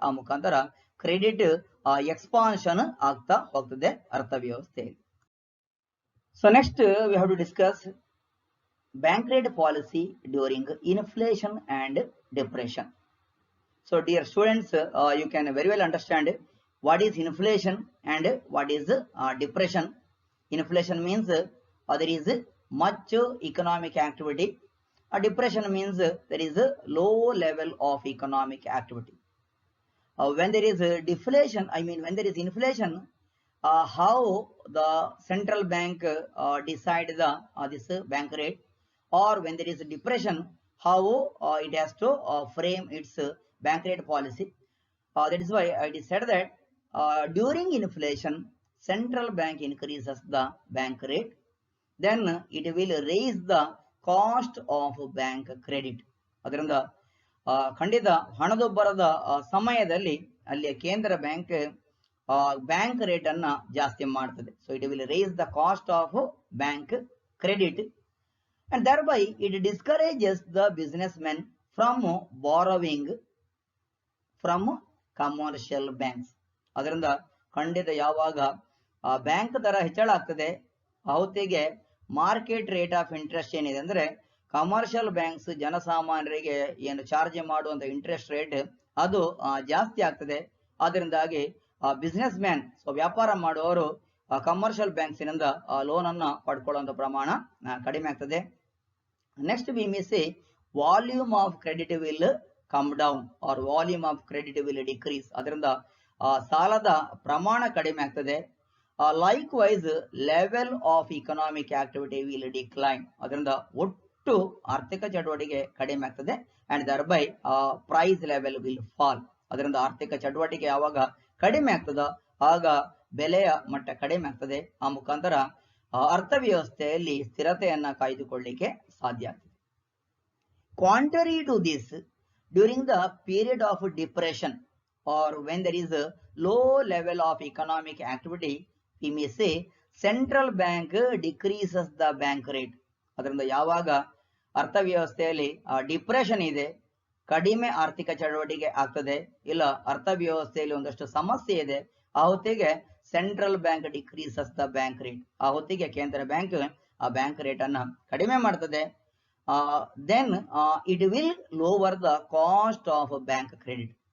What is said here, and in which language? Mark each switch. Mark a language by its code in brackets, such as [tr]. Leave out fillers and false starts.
[kn] ಆ ಮುಖಾಂತರ credit expansion ಆಗ್ತಾ ಹೋಗ್ತದೆ ಅರ್ಥವ್ಯವಸ್ಥೆಯಲ್ಲಿ. [en] So next we have to discuss bank rate policy during inflation and depression. So dear students, you can very well understand what is inflation and what is depression. Inflation means there is much economic activity. Depression means there is a low level of economic activity. When there is deflation, I mean when there is inflation, how the central bank decide the this bank rate, or when there is depression, how it has to frame its bank rate policy. That is why it is said that during inflation, central bank increases the bank rate, then it will raise the cost of bank credit. [kn] ಅದರಿಂದ ಖಂಡಿತ ಹಣದುಬ್ಬರದ ಸಮಯದಲ್ಲಿ ಅಲ್ಲಿ ಕೇಂದ್ರ bank bank rate ಅನ್ನ ಜಾಸ್ತಿ ಮಾಡ್ತದೆ. [en] So it will raise the cost of bank credit and thereby it discourages the businessmen from borrowing from commercial banks. [kn] ಅದರಿಂದ ಖಂಡಿತ ಯಾವಾಗ ಬ್ಯಾಂಕ್ ದರ ಹೆಚ್ಚಳ ಆಗ್ತದೆ ಹೊತ್ತಿಗೆ ಮಾರ್ಕೆಟ್ ರೇಟ್ ಆಫ್ ಇಂಟ್ರೆಸ್ಟ್ ಏನಿದೆ ಅಂದ್ರೆ ಕಮರ್ಷಿಯಲ್ ಬ್ಯಾಂಕ್ಸ್ ಜನಸಾಮಾನ್ಯರಿಗೆ ಏನು ಚಾರ್ಜ್ ಮಾಡುವಂತ ಇಂಟ್ರೆಸ್ಟ್ ರೇಟ್ ಅದು ಜಾಸ್ತಿ ಆಗ್ತದೆ. ಅದರಿಂದಾಗಿ ಬಿಸ್ನೆಸ್ ಮ್ಯಾನ್, ಸೊ ವ್ಯಾಪಾರ ಮಾಡುವವರು ಕಮರ್ಷಿಯಲ್ ಬ್ಯಾಂಕ್ಸಿನಿಂದ ಲೋನ್ ಅನ್ನ ಪಡ್ಕೊಳ್ಳುವಂತ ಪ್ರಮಾಣ ಕಡಿಮೆ ಆಗ್ತದೆ. [en] Next we may say volume of credit will come down or volume of credit will decrease. [kn] ಅದರಿಂದ ಸಾಲದ ಪ್ರಮಾಣ ಕಡಿಮೆ ಆಗ್ತದೆ. [en] Likewise level of economic activity will decline. [kn] ಅದರಿಂದ ಒಟ್ಟು ಆರ್ಥಿಕ ಚಟುವಟಿಕೆ ಕಡಿಮೆ ಆಗ್ತದೆ [en] And thereby price level will fall. [kn] ಅದರಿಂದ ಆರ್ಥಿಕ ಚಟುವಟಿಕೆ ಯಾವಾಗ ಕಡಿಮೆ ಆಗ್ತದ ಆಗ ಬೆಲೆಯ ಮಟ್ಟ ಕಡಿಮೆ ಆಗ್ತದೆ. ಆ ಮುಖಾಂತರ ಅರ್ಥವ್ಯವಸ್ಥೆಯಲ್ಲಿ ಸ್ಥಿರತೆಯನ್ನ ಕಾಯ್ದುಕೊಳ್ಳಿಕ್ಕೆ ಸಾಧ್ಯ ಆಗ್ತದೆ. [en] Contrary to this, during the period of depression or when there is a low level of economic activity, we may say central bank decreases the bank rate. [kn] ಅದರಿಂದ ಯಾವಾಗ ಅರ್ಥವ್ಯವಸ್ಥೆಯಲ್ಲಿ ಡಿಪ್ರೆಷನ್ ಇದೆ, ಕಡಿಮೆ ಆರ್ಥಿಕ ಚಟುವಟಿಕೆ ಆಗ್ತದೆ, ಇಲ್ಲ ಅರ್ಥವ್ಯವಸ್ಥೆಯಲ್ಲಿ ಒಂದಷ್ಟು ಸಮಸ್ಯೆ ಇದೆ, ಆ ಹೊತ್ತಿಗೆ [en] Central bank decreases the bank rate. [kn] ಆ ಹೊತ್ತಿಗೆ ಕೇಂದ್ರ ಬ್ಯಾಂಕ್ ಆ ಬ್ಯಾಂಕ್ ರೇಟ್ ಅನ್ನ ಕಡಿಮೆ ಮಾಡ್ತದೆ. [en] Then it will lower the cost of bank credit.